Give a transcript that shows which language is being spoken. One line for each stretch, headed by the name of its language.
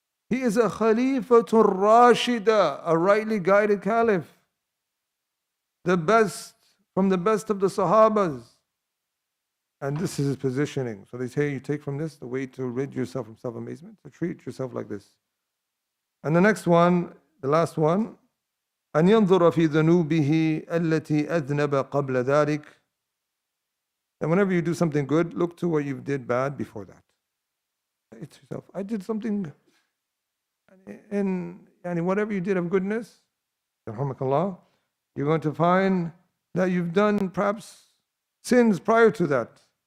English: He is a Khalifatul Rashida, a rightly guided caliph, the best, from the best of the Sahabas. And this is his positioning. So they say you take from this the way to rid yourself from self-amazement, to treat yourself like this. And the next one, the last one,
Arabic: أن ينظر في ذنوبه التي أذنب قبل ذلك.
English: And whenever you do something good, look to what you did bad before that. Say to yourself, I did something, and whatever you did of goodness, you're going to find that you've done perhaps sins prior to that.